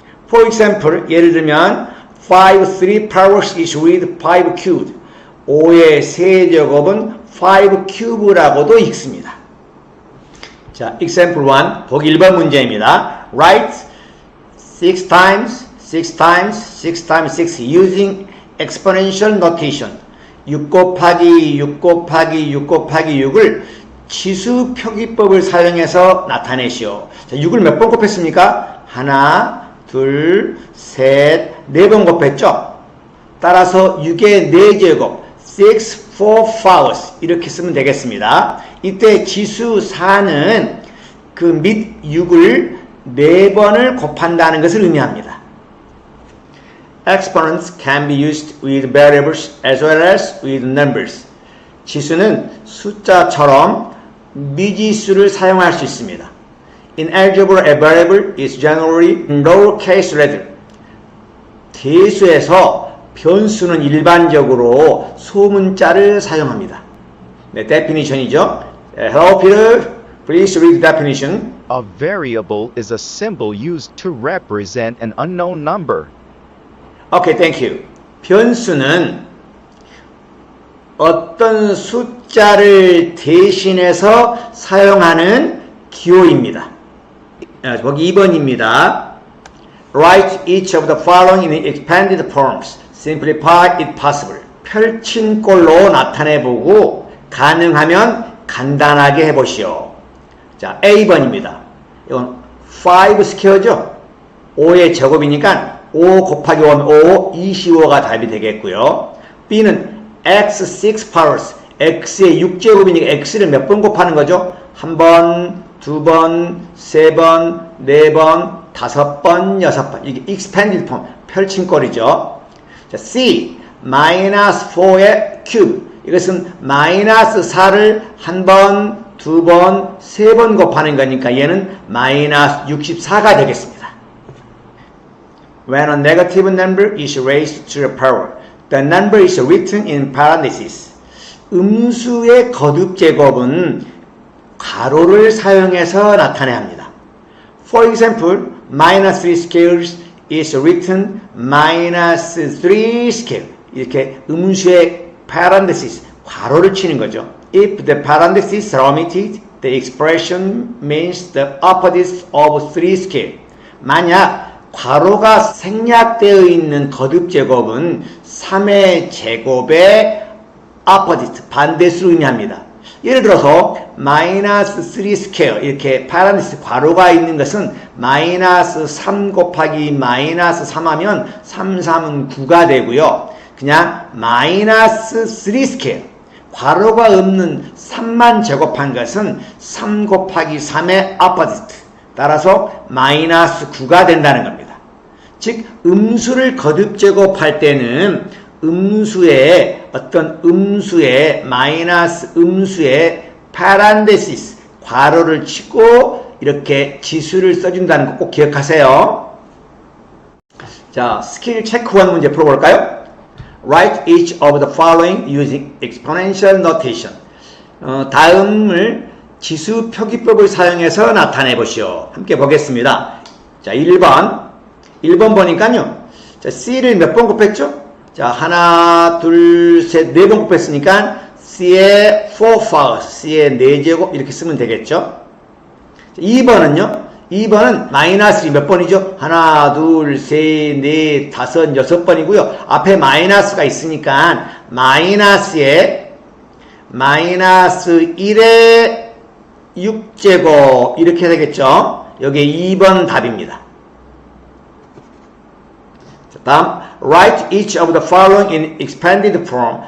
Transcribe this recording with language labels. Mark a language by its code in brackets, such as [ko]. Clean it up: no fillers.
[en] For example [ko] 예를 들면 [en] 5 3 powers is with 5 cubed [ko] 5의 세제곱은 5 큐브라고도 읽습니다. 자, example 1 보기 1번 문제입니다. [en] Write 6 times 6 times 6 times 6 using exponential notation [ko] 6 곱하기 6 곱하기 6 곱하기 6을 지수 표기법을 사용해서 나타내시오. 자, 6을 몇 번 곱했습니까? 하나, 둘, 셋, 4번 곱했죠? 따라서 6의 4제곱 6, [en] 4 powers [ko] 이렇게 쓰면 되겠습니다. 이때 지수 4는 그 밑 6을 4번을 곱한다는 것을 의미합니다. [en] Exponents can be used with variables as well as with numbers. [ko] 지수는 숫자처럼 미지수를 사용할 수 있습니다. [en] In algebra, a variable is generally lowercase letter. [ko] 대수에서 변수는 일반적으로 소문자를 사용합니다. 네, definition이죠. [en] Hello, Peter. Please read the definition. A variable is a symbol used to represent an unknown number. Okay, thank you. [ko] 변수는 어떤 숫자를 대신해서 사용하는 기호입니다. 보기 2번입니다. [en] Write each of the following in expanded forms. Simplify it possible. [ko] 펼친 꼴로 나타내보고 가능하면 간단하게 해보시오. 자, A번입니다. 이건 5 스퀘어죠? 5의 제곱이니까 5 곱하기 5하면 5, 25가 답이 되겠고요. B는 [en] x6 powers, [ko] x의 6제곱이니까 x를 몇 번 곱하는 거죠? 한 번, 두 번, 세 번, 네 번, 5번, 6번. 이게 expanded form, 펼친 꼴이죠. 자, C, -4의 큐브. 이것은 -4를 한 번, 두 번, 세 번 곱하는 거니까 얘는 -64가 되겠습니다. [en] When a negative number is raised to the power, the number is written in parentheses. [ko] 음수의 거듭 제곱은 괄호를 사용해서 나타내야 합니다. [en] For example, -3 squares is written -3 square. [ko] 이렇게 음수의 parentheses, 괄호를 치는 거죠. [en] If the parentheses are omitted, the expression means the opposite of 3 square. [ko] 만약 괄호가 생략되어 있는 거듭 제곱은 3의 제곱의 opposite, 반대수를 의미합니다. 예를 들어서 [en] -3 square [ko] 이렇게 parenthesis 괄호가 있는 것은 -3 곱하기 -3 하면 3, 3은 9가 되고요. 그냥 [en] -3 square [ko] 괄호가 없는 3만 제곱한 것은 3 곱하기 3의 opposite 따라서 -9가 된다는 겁니다. 즉 음수를 거듭 제곱할 때는 음수의 어떤 음수의 마이너스 음수의 parenthesis 괄호를 치고 이렇게 지수를 써준다는 거 꼭 기억하세요. 자, 스킬 체크 1 문제 풀어볼까요? [en] Write each of the following using exponential notation. [ko] 다음을 지수 표기법을 사용해서 나타내 보시오. 함께 보겠습니다. 자, 1번 보니까요. 자, C를 몇 번 곱했죠? 자, 하나, 둘, 셋, 4번 곱했으니까 C의 4 powers, C의 4제곱 이렇게 쓰면 되겠죠? 자, 2번은 마이너스 몇 번이죠? 하나, 둘, 셋, 넷, 5, 6번이고요. 앞에 마이너스가 있으니까 마이너스 1의 6제곱 이렇게 되겠죠? 여기 2번 답입니다. 다음, [en] write each of the following in expanded form.